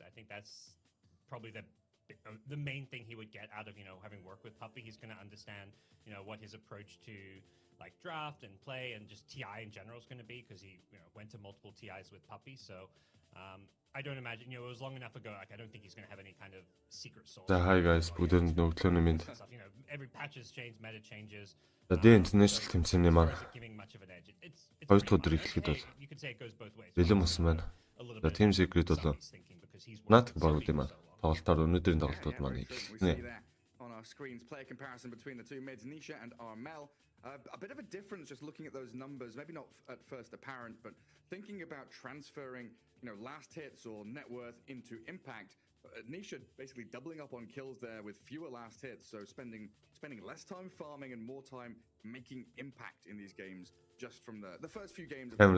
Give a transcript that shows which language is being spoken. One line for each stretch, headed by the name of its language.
English: I think that's probably the main thing he would get out of having worked with Puppey. He's going to understand what his approach to like draft and play and just TI in general is going to be, because he went to multiple TIs with Puppey. So I don't imagine it was long enough ago. Like I don't think he's going to have any kind of secret source. Hi guys,
Mongolian: бүгдээр өглөөний мэнд.
English: Every patches change, meta changes.
Mongolian: The international тэмцээний маань 2 дахь өдөр эхлэхэд бол бэлэн болсон байна. За Team Secret бол Fnatic борууд юм аа. Тоглолтоор өнөөдрийн тоглолтууд маань эхэлнэ.
English: On our screens, player comparison between the two mids, Nisha and Armel. A bit of a difference just looking at those numbers, maybe not at first apparent, but thinking about transferring, last hits or net worth into impact. Nisha basically doubling up on kills there with fewer last hits, so spending less time farming and more time making impact in these games just from the first few games.